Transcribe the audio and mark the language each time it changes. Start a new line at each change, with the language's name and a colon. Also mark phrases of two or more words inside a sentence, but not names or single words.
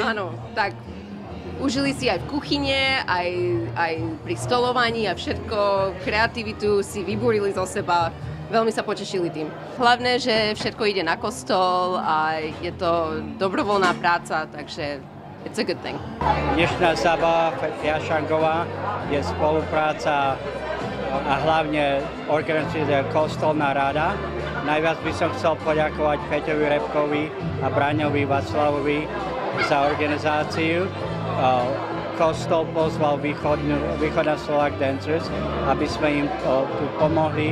Slovak: Áno, tak užili si aj v kuchyne, aj pri stolovaní a všetko, kreativitu si vybúrili zo seba. Veľmi sa potešili tým. Hlavné, že všetko ide na kostol a je to dobrovoľná práca, takže
English: it's a good thing.
Slovak: Dnešná zábava fašiangová je spolupráca a hlavne organizuje Kostolná rada. Najviac by som chcel poďakovať Peťovi Repkovi a Braňovi Václavovi za organizáciu. Kostol pozval Východná Slovak Dancers, aby sme im tu pomohli.